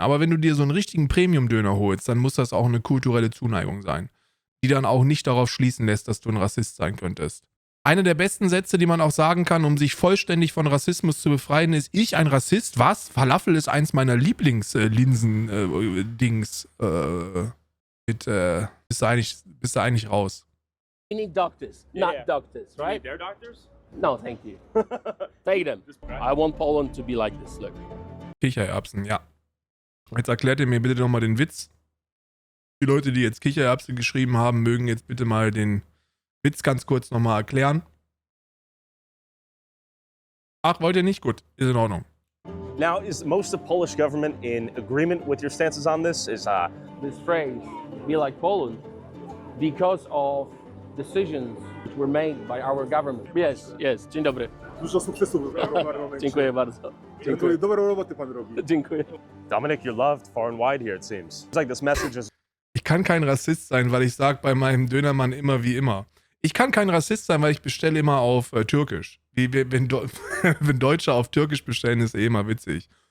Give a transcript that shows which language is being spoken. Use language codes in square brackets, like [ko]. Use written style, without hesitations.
[de] Aber wenn du dir so einen richtigen Premium-Döner holst, dann muss das auch eine kulturelle Zuneigung sein, die dann auch nicht darauf schließen lässt, dass du ein Rassist sein könntest. Einer der besten Sätze, die man auch sagen kann, um sich vollständig von Rassismus zu befreien, ist: Ich ein Rassist? Was? Falafel ist eins meiner Lieblingslinsen-Dings. Bist du eigentlich raus? [en] We need doctors, not doctors, right? They're doctors? No, thank you. Pay them. I want Poland to be like this, look. [de] Kichererbsen, ja. Jetzt erklärt ihr mir bitte nochmal den Witz. Die Leute, die jetzt Kichererbsen geschrieben haben, mögen jetzt bitte mal den Witz ganz kurz nochmal erklären. Ach, wollt ihr nicht? Gut, ist in Ordnung. [en] Now, is most of the Polish government in agreement with your stances on this? This phrase, be like Poland, because of decisions which were made by our government. Yes. [pl] Dzień dobry. Dużo sukcesów w momencie. Dziękuję bardzo. Dziękuję. Dobrą robotę pan robi. Dziękuję. [en] Dominic, you're loved far and wide here, it seems. It's like this message is... [de] Ich kann kein Rassist sein, weil ich sage bei meinem Dönermann immer wie immer. Ich kann kein Rassist sein, weil ich bestelle immer auf Türkisch. Wenn Deutsche auf Türkisch bestellen, ist immer witzig.